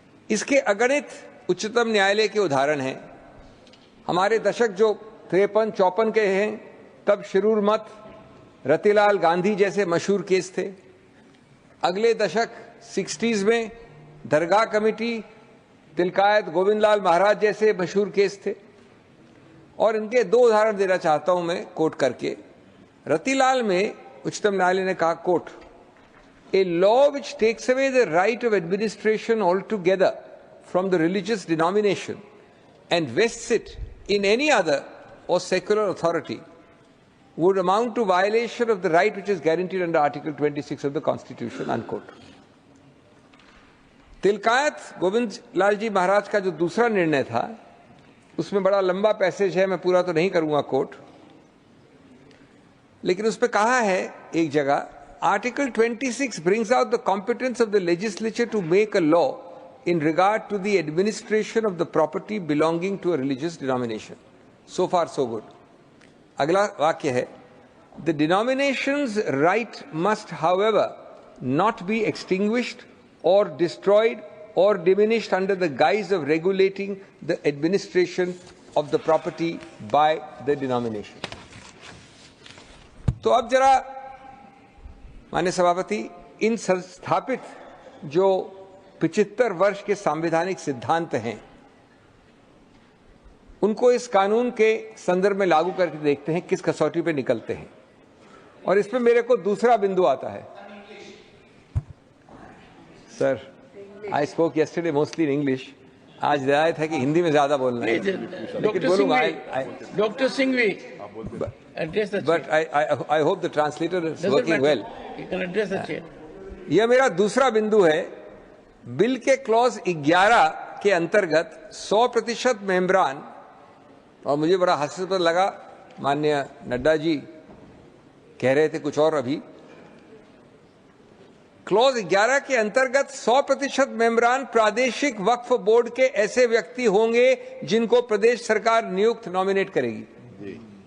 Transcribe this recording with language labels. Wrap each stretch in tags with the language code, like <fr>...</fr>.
<hi>इसके अगणित उच्चतम न्यायालय के उदाहरण हैं। हमारे दशक जो 53-54 के हैं, तब शिरूर मत, रतिलाल गांधी जैसे मशहूर केस थे। अगले दशक 60s में दरगाह कमेटी, तिलकायत गोविंदलाल महाराज जैसे मशहूर केस थे। और इनके दो उदाहरण देना चाहता हूं मैं कोट करके। रतिलाल में उच्चतम न्यायालय ने कहा, coat,</hi> <en>A law which takes away the right of administration altogether from the religious denomination and vests it in any other or secular authority would amount to violation of the right which is guaranteed under Article 26 of the Constitution, unquote.</en> <hi>Tilkayat Govind Lal ji महाराज का जो दूसरा निर्णय था, उसमें बड़ा लंबा passage है, मैं पूरा तो नहीं करूंगा कोट, लेकिन उसमें कहा है एक जगह,</hi> <en>Article 26 brings out the competence of the legislature to make a law in regard to the administration of the property belonging to a religious denomination. So far, so good.</en> <hi>अगला वाक्य है,</hi> <en>the denomination's right must, however, not be extinguished or destroyed or diminished under the guise of regulating the administration of the property by the denomination.</en> <hi>तो अब जरा माननीय सभापति, इन संस्थापित जो 75 वर्ष के संवैधानिक सिद्धांत हैं, उनको इस कानून के संदर्भ में लागू करके देखते हैं किस कसौटी पे निकलते हैं। और इसमें मेरे को दूसरा बिंदु आता है।</hi> <en>Sir, I spoke yesterday mostly in English.</en> <hi>आज रियायत है कि हिंदी में ज्यादा बोलना है, लेकिन बोलूंगा। Doctor Singhvi,</hi> <en>but I hope the translator is working well. You can address the chair.</en> <hi>यह मेरा दूसरा बिंदु है। बिल के क्लॉज 11 के अंतर्गत 100% मेंबरान, और मुझे बड़ा हास्यास्पद लगा, माननीय नड्डा जी कह रहे थे कुछ और अभी, क्लॉज 11 के अंतर्गत 100% मेंबरान प्रादेशिक वक्फ बोर्ड के ऐसे व्यक्ति होंगे जिनको प्रदेश सरकार नियुक्त नॉमिनेट करेगी।</hi>